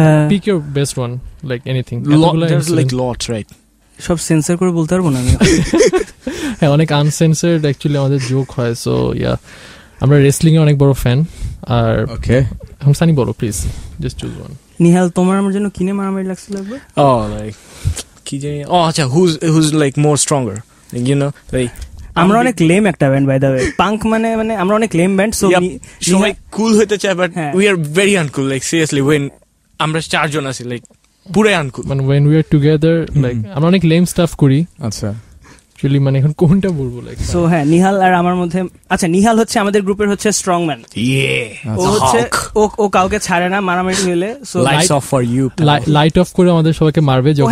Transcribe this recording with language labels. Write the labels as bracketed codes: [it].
[en] Pick your best one, like anything. There's like lots, right? [bn] সব sensor করে বলতে পারবো না আমি। হ্যাঁ, অনেক আনসেন্সার্ড অ্যাকচুয়ালি আমাদের জোক হয়। সো ইয়া, আমরা রেসলিং এর অনেক বড় ফ্যান। আর ওকে, এখন সানি বলো please, just choose one. Nihal, তোমার আমার জন্য কিনে মারামারি লাগছিল একবার? [en] like [bn] কি জানি, আচ্ছা, [en] who's like more stronger, like, you know, like [bn] আমরা অনেক লেম একটা band by the way. Punk মানে আমরা অনেক লেম ব্যান্ড। সো সবাই কুল হইতে চায়, বাট হ্যাঁ। [en] we are very uncool, like seriously, when [bn] আমরা চারজন আছি, [en] like পুরাই uncool, [bn] মানে [en] when we are together, [bn] like আমরা অনেক লেম স্টাফ করি। আচ্ছা, অ্যাকচুয়ালি মানে এখন কোনটা বলবো, লাইক সো হ্যাঁ, নিহাল আর আমার মধ্যে, আচ্ছা নিহাল হচ্ছে আমাদের গ্রুপের হচ্ছে স্ট্রং ম্যান। ও হচ্ছে ও কাউকে ছাড়ে না মারামারি হইলে। So [en] lights off for you, [bn] light off করে আমাদের সবাইকে মারবে যখন।